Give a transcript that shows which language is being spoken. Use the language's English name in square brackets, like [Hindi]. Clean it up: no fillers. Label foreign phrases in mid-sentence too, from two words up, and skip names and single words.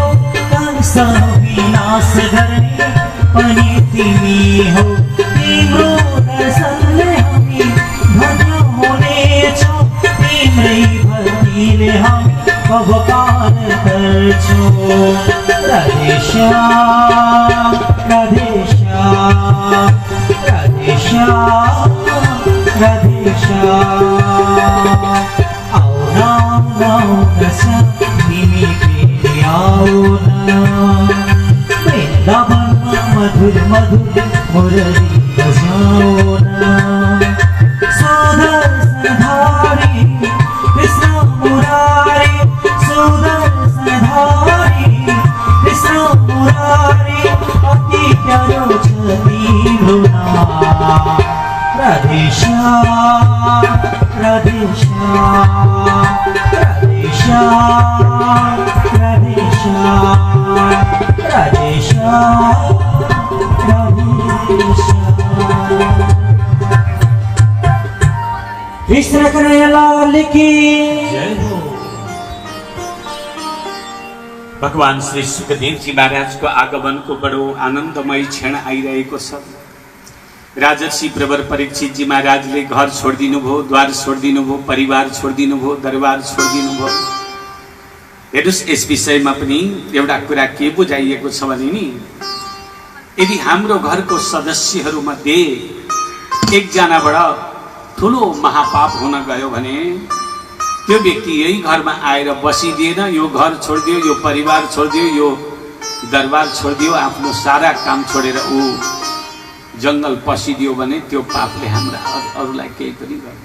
[Nepali] कंस विनाश गर्ने पनि तिमी हो तिम्रो दर्शनले हामी धन्य हुनेछौँ तिम्रै भक्तिले हामी उपकार गर्छौँ राधेश्याम राधेश्याम राधेश्याम राधेश्याम आओ न तिमी फेरि आओ न वृन्दावनमा मधुर मधुर मुरली बजाओ न सुदर्शनधारी कृष्ण मुरारी सुदर्शनधारी कृष्ण मुरारी अति प्यारो छ तिम्रो नाम राधेश्याम राधेश्याम राधेश्याम राधेश्याम राधेश्याम राधेश्याम कृष्ण कन्हैया [Hindi] लाल की जय हो। [Nepali] भगवान श्री सुखदेव जी महाराज को आगमन को बड़ो आनंदमय क्षण आइरहेको छ। राजर्षि प्रवर परीक्षित जी महाराजले घर छोडिदिनु भयो, द्वार छोडिदिनु भयो, परिवार छोडिदिनु भयो, दरबार छोडिदिनु भयो। हेर्नुस् यस विषयमा पनि एउटा कुरा के बुझाइएको छ भने नि यदि हाम्रो घरको सदस्यहरू मध्ये एकजनाबाट ठुलो महापाप हुन गयो भने त्यो व्यक्ति यही घरमा आएर बसिदिएन, यो घर छोडिदियो, यो परिवार छोडिदियो, यो दरबार छोडिदियो, आफ्नो सारा काम छोडेर ऊ जंगल पसिदियो भने त्यो पापले हाम्रा अरूलाई केही पनि गर्दैन।